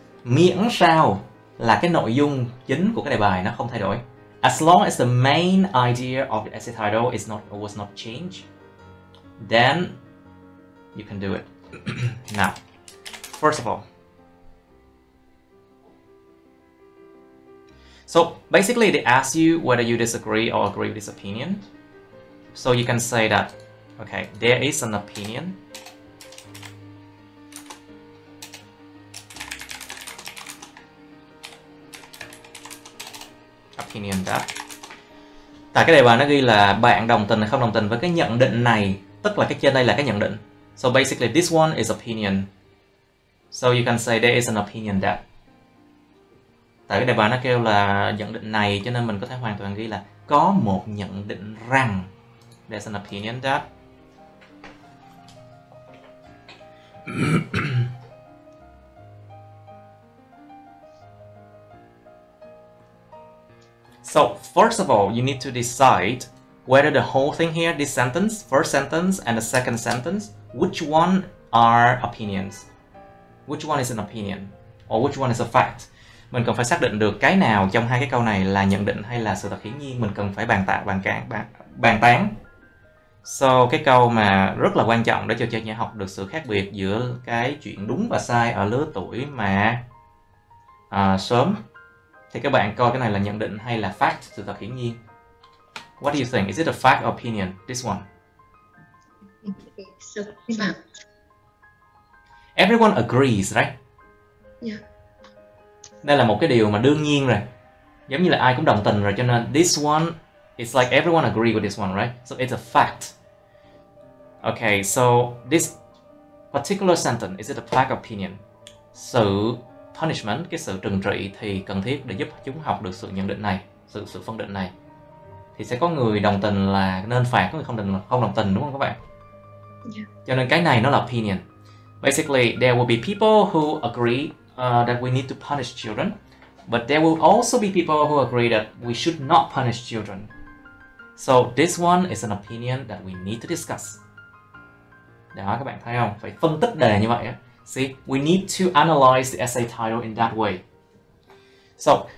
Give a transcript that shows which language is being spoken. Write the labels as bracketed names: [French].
[Vietnamese] Miễn sao là cái nội dung chính của cái đề bài nó không thay đổi. [English] As long as the main idea of the essay title was not changed, then you can do it. Now, first of all, so basically they ask you whether you disagree or agree with this opinion. So you can say that, okay, there is an opinion. Opinion that. [Vietnamese] Tại cái đề bài nó ghi là bạn đồng tình hay không đồng tình với cái nhận định này, tức là cái trên đây là cái nhận định. [English] So basically this one is opinion. So you can say there is an opinion that. [Vietnamese] Tại cái đề bài nó kêu là nhận định này, cho nên mình có thể hoàn toàn ghi là có một nhận định rằng. [English] There's an opinion that. So first of all, you need to decide whether the whole thing here, this sentence, first sentence and the second sentence, which one are opinions? Which one is an opinion? Or which one is a fact? [Vietnamese] Mình cần phải xác định được cái nào trong hai cái câu này là nhận định hay là sự thật hiển nhiên. Mình cần phải bàn tán. So cái câu mà rất là quan trọng để cho trẻ học được sự khác biệt giữa cái chuyện đúng và sai ở lứa tuổi mà sớm, thì các bạn coi cái này là nhận định hay là fact, sự thật hiển nhiên. [English] What do you think? Is it a fact or opinion? This one. It's a fact. Everyone agrees, right? Yeah. [Vietnamese] Đây là một cái điều mà đương nhiên rồi. Giống như là ai cũng đồng tình rồi, cho nên [English] this one, it's like everyone agree with this one, right? So it's a fact. Okay, so this particular sentence, is it a fact or opinion? [Vietnamese] Sự punishment, cái sự trừng trị thì cần thiết để giúp chúng học được sự nhận định này, sự phân định này. Thì sẽ có người đồng tình là nên phạt, có người không đồng tình, đúng không các bạn? [English] Yeah. [Vietnamese] Cho nên cái này nó là opinion. [English] Basically, there will be people who agree that we need to punish children, but there will also be people who agree that we should not punish children. So this one is an opinion that we need to discuss. [Vietnamese] Đó, các bạn thấy không? Phải phân tích đề như vậy á. [English] See, we need to analyze the essay title in that way. So,